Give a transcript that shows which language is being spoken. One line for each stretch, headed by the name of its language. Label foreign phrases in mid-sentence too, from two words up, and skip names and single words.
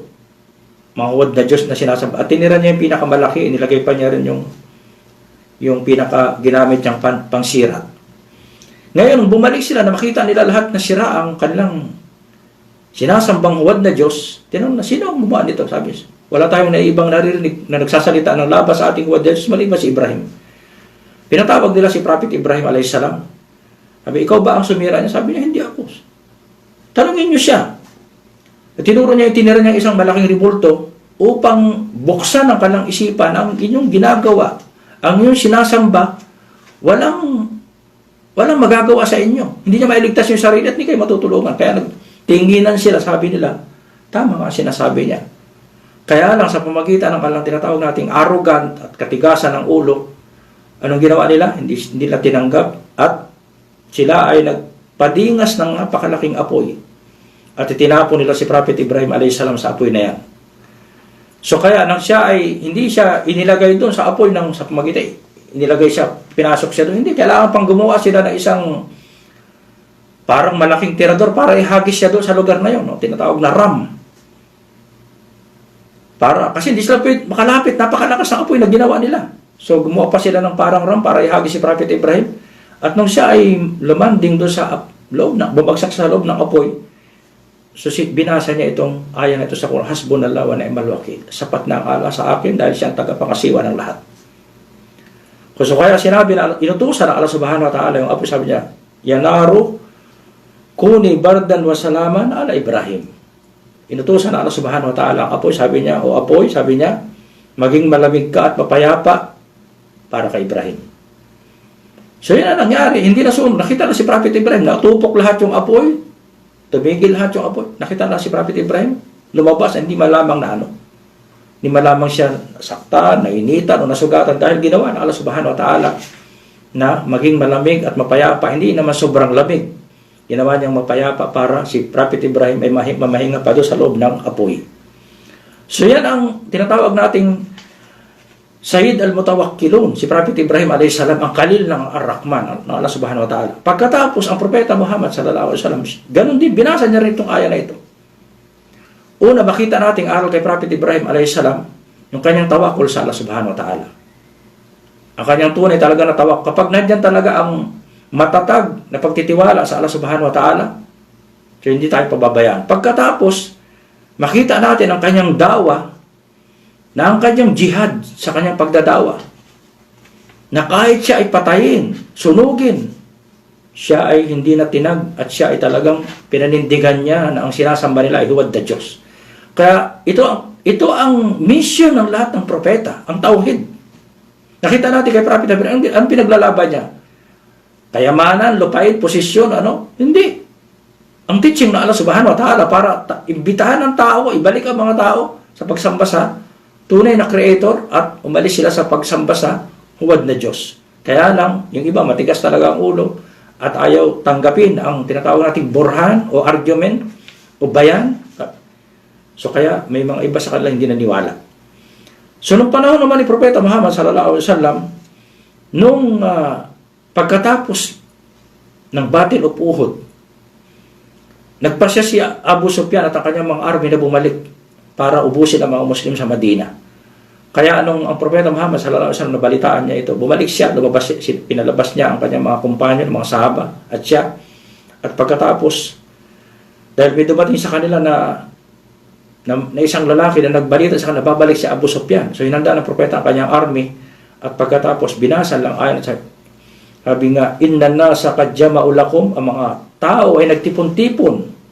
Filipino: Mga huwad na Diyos na sinasamba. At tinira niya yung pinakamalaki, inilagay pa niya rin yung pinaka-ginamit niyang pangsira. Ngayon, bumalik sila na makita nila lahat na sira ang kanilang sinasambang huwad na Diyos. Tinanong na, sino ang gumawa nito? Sabi, wala tayong naibang naririnig na nagsasalita ng labas sa ating huwad na Diyos, maliban si Ibrahim. Pinatawag nila si Prophet Ibrahim
Arabic: عليه السلام.
Filipino: Sabi, ikaw ba ang sumira niya? Sabi niya, hindi ako. Tanungin niyo siya. At tinuro niya, itinira niya isang malaking rebulto upang buksan ang kanilang isipan ang inyong ginagawa, ang inyong sinasamba, walang magagawa sa inyo. Hindi niya mailigtas yung sarili at hindi kayo matutulungan. Kaya nagtinginan sila, sabi nila, tama nga sinasabi niya. Kaya lang sa pamagitan ng kanilang tinatawag nating arrogant at katigasan ng ulo, anong ginawa nila? Hindi nila tinanggap at sila ay nagpadingas ng napakalaking apoy. At itinapon nila si Prophet Ibrahim
Arabic: عليه السلام
Filipino: sa apoy na yan. So kaya nang siya ay hindi siya inilagay doon sa apoy sa pamagitan, inilagay siya, pinasok siya doon. Hindi, kailangan pang gumawa sila ng isang parang malaking tirador para ihagis siya doon sa lugar na yun. No? Tinatawag na ram. Kasi hindi sila makalapit, napakalakas ng apoy na ginawa nila. So gumawa pa sila ng parang ram para ihagis si Prophet Ibrahim. At nung siya ay lumanding doon sa loob bumagsak sa loob ng apoy, so binasa niya itong aya na ito sa Quran,
Arabic: حسبنا الله ونعم الوكيل.
Filipino: Sapat na ang Allah sa akin dahil siya ang tagapangasiwa ng lahat. So kaya sinabi na, inutusan ng Allah
Arabic: سبحانه وتعالى
Filipino: yung apoy, sabi niya,
Arabic: يا نار كوني بردا وسلاما على Ibrahim.
Filipino: Inutusan ng Allah
Arabic: سبحانه وتعالى
Filipino: ang apoy, sabi niya, maging malamig ka at mapayapa para kay Ibrahim. So yun ang nangyari, hindi na sumunod. Nakita na si Prophet Ibrahim, natupok lahat yung apoy, tumigil lahat yung apoy. Nakita na si Prophet Ibrahim, lumabas, hindi malamang na ano. Hindi malamang siya nasaktan, nainitan, o nasugatan dahil ginawa ng Allah
Arabic: سبحانه وتعالى
Filipino: na maging malamig at mapayapa. Hindi naman sobrang lamig. Ginawa niyang mapayapa para si Prophet Ibrahim ay mamahinga pa doon sa loob ng apoy. So yan ang tinatawag nating
Arabic: سيد المتوكلين,
Filipino: si Prophet Ibrahim a.s. ang kalil ng Ar-Rahman, ng Allah
Arabic: سبحانه وتعالى.
Filipino: Pagkatapos, ang Propeta Muhammad
Arabic: صلى الله عليه وسلم,
Filipino: ganun din, binasa niya rin itong aya na ito. Una, makita nating aral kay Prophet Ibrahim a.s. yung kanyang tawakul sa Allah
Arabic: سبحانه وتعالى.
Filipino: Ang kanyang tunay talaga na tawak. Kapag nandiyan talaga ang matatag na pagtitiwala sa Allah
Arabic: سبحانه وتعالى,
Filipino: so hindi tayo pababayaan. Pagkatapos, makita natin ang kanyang dawa, na ang kanyang jihad sa kanyang pagdadawa, na kahit siya ay patayin, sunugin, siya ay hindi na tinag at siya ay talagang pinanindigan niya na ang sinasamba nila ay huwad na Diyos. Kaya ito ang mission ng lahat ng propeta, ang tauhid. Nakita natin kay Prophet Ibrahim, ang pinaglalaban niya? Kayamanan, lupain, posisyon, ano? Hindi. Ang teaching na Allah
Arabic: سبحانه وتعالى
Filipino: para imbitahan ng tao, ibalik ang mga tao sa pagsamba sa tunay na creator at umalis sila sa pagsamba sa huwad na Diyos. Kaya lang, yung iba matigas talaga ang ulo at ayaw tanggapin ang tinatawag nating burhan o argument o bayan. So kaya may mga iba sa kanila hindi naniwala. So nung panahon naman ni Propeta Muhammad
Arabic: صلى الله عليه وسلم,
Filipino: nung pagkatapos ng Battle of Uhud, nagpasya si Abu Sufyan at ang kanyang mga army na bumalik para ubusin ang mga Muslim sa Madina. Kaya anong ang Propeta Muhammad
Arabic: صلى الله عليه وسلم
Filipino: nabalitaan niya ito, bumalik siya, pinalabas niya ang kanyang mga kumpanyon, mga sahaba at siya. At pagkatapos, dahil may dumating sa kanila na isang lalaki na nagbalita sa kanila, babalik si Abu Sufyan. So hinanda ng Propeta ang kanyang army at pagkatapos binasa lang ayon sa sabi nga,
Arabic: إن الناس قد جمعوا لكم,
Filipino: ang mga tao ay nagtipon-tipon.